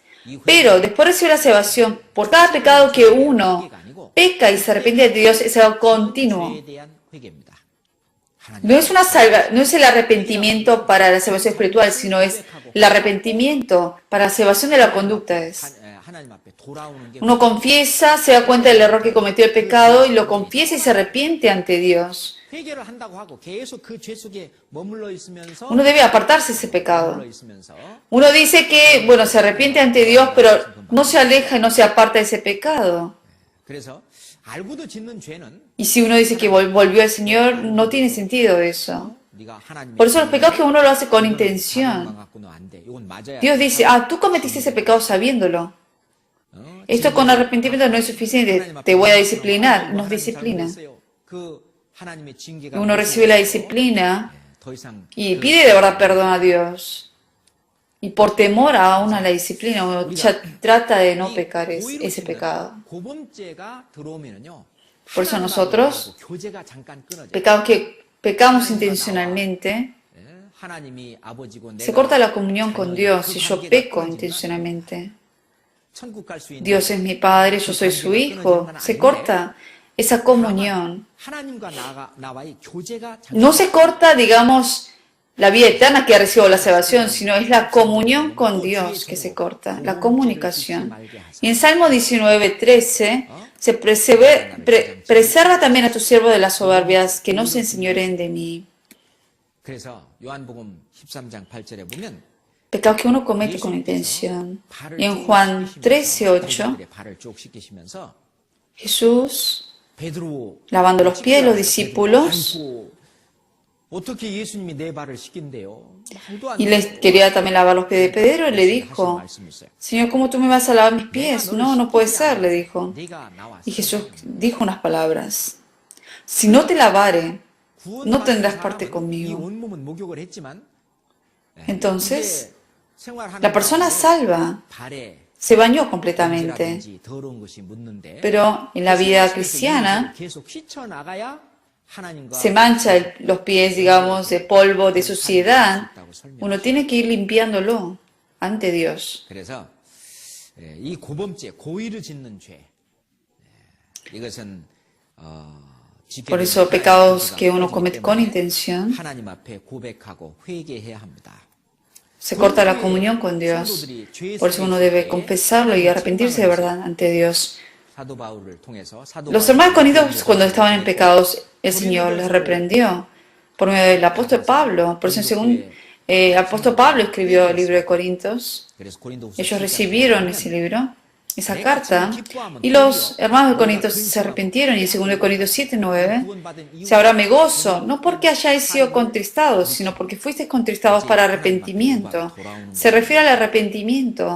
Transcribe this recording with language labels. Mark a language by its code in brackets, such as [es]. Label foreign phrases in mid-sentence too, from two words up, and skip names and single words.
[es] Pero después de recibir la salvación, por cada pecado que uno peca y se arrepiente de Dios, es algo continuo. No es el arrepentimiento para la salvación espiritual, sino es el arrepentimiento para la salvación de la conducta. [ko] 하나님 앞에 돌아오는 게 [es] Uno confiesa, se da cuenta del error que cometió el pecado y lo confiesa y se arrepiente ante Dios. [ko] 회개를 한다고 하고 계속 그 죄 속에 머물러 있으면서 [es] Uno debe apartarse de ese pecado. [ko] 머물러 있으면서 [es] Uno dice que, bueno, se arrepiente ante Dios, pero no se aleja y no se aparta de ese pecado. [ko] 그래서 알고도 짓는 죄는 [es] Y si uno dice que volvió al Señor, no tiene sentido eso. [ko] 네가 하나님의 [es] Por eso los pecados que uno lo hace con intención. [ko] 갖고는 안 돼. 이건 맞아야 [es] Dios dice, tú cometiste ese pecado sabiéndolo. Esto con arrepentimiento no es suficiente, te voy a disciplinar, nos disciplina. [ko] 그 하나님의 [es] Y [ko] 징계가 [es] uno recibe la disciplina [ko] 더 이상 [es] y pide de verdad perdón a Dios. Y por temor aún a la disciplina, uno ya trata de no pecar ese pecado. [ko] 고범죄가 들어오면은요. [es] Por eso nosotros, [ko] 교제가 잠깐 끊어져요. [es] pecados que pecamos intencionalmente, [ko] 하나님이 아버지고 [es] se [ko] 내가 [es] corta la comunión con Dios si yo peco intencionalmente. [ko] 천국 갈 수 있는 [es] Dios es mi Padre, yo soy su Hijo. Se corta esa comunión. [ko] 하나님과 나와의 교제가 [es] No se corta, digamos, la vida eterna que recibo la salvación, sino es la comunión con Dios que se corta, la comunicación. Y en Salmo 19:13 se preserva también a tu siervo de las soberbias, que no se enseñoreen de mí. [ko] 그래서 요한복음 13장 8절에 보면 [es] Pecados que uno comete con intención. Y en Juan 13:8, [ko] 발을 쭉 씻기시면서 [es] Jesús, [ko] 베드로 [es] lavando los pies de los discípulos, [ko] 아이고, 어떻게 예수님이 내 발을 씻긴대요? 말도 안 [es] y [ko] 돼. [es] les quería también lavar los pies de Pedro, y le [ko] 하신 [es] dijo, [ko] 말씀이었어요. [es] Señor, ¿cómo tú me vas a lavar mis pies? No, no puede ser, le dijo. [ko] 네가 나와 [es] Y Jesús dijo unas palabras, si no te lavare, no tendrás parte [ko] 이 [es] conmigo. [ko] 온몸은 목욕을 했지만 [es] Entonces, [ko] 생활하는 [es] la persona salva [ko] 발에 [es] se bañó completamente, [ko] 먼지라든지 더러운 것이 묻는데 [es] pero en la vida cristiana [ko] 계속 휘쳐나가야 하나님과 [es] se mancha los pies, digamos, de polvo, de suciedad. Uno tiene que ir limpiándolo ante Dios. [ko] 그래서 이 고범죄, 고의를 짓는 죄 이것은 [es] Por eso, pecados que uno comete con intención, [ko] 하나님 앞에 고백하고 회개해야 합니다. [es] se corta la comunión con Dios. Por eso uno debe confesarlo y arrepentirse de verdad ante Dios. [ko] 사도 바울을 통해서 [es] Los hermanos corintios, cuando estaban en pecados, el Señor les reprendió por medio del apóstol Pablo. Por eso, según el apóstol Pablo escribió el libro de Corintios, [ko] 그래서 고린도후서 [es] ellos recibieron ese libro, esa carta, y los hermanos de Corintios se arrepintieron. Y en 2 Corintios 7:9, si ahora me gozo, no porque hayáis sido contristados, sino porque fuisteis contristados para arrepentimiento. Se refiere al arrepentimiento